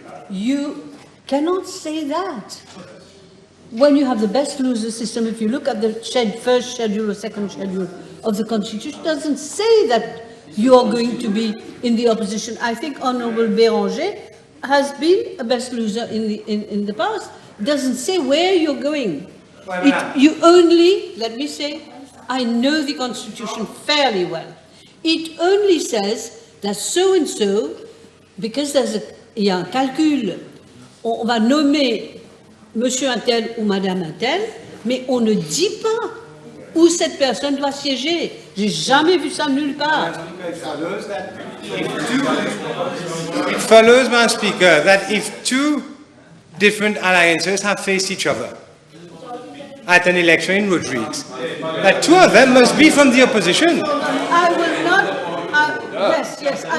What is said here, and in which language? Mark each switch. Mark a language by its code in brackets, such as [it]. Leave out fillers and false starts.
[en] You cannot say that. When you have the best loser system, if you look at the first schedule or second schedule of the Constitution, it doesn't say that you are going to be in the opposition. I think Honourable Béranger has been a best loser in the past. It doesn't say where you're going. You only, let me say, I know the Constitution fairly well. It only says that so-and-so, because [fr] il y a un calcul, on va nommer monsieur un tel ou madame un tel, mais on ne dit pas où cette personne doit siéger. J'ai jamais vu ça nulle part. [en] It follows, Madam Speaker, that if 2 different alliances have faced each other at an election in Rodrigues, that 2 of them must be from the opposition. I will not... yes.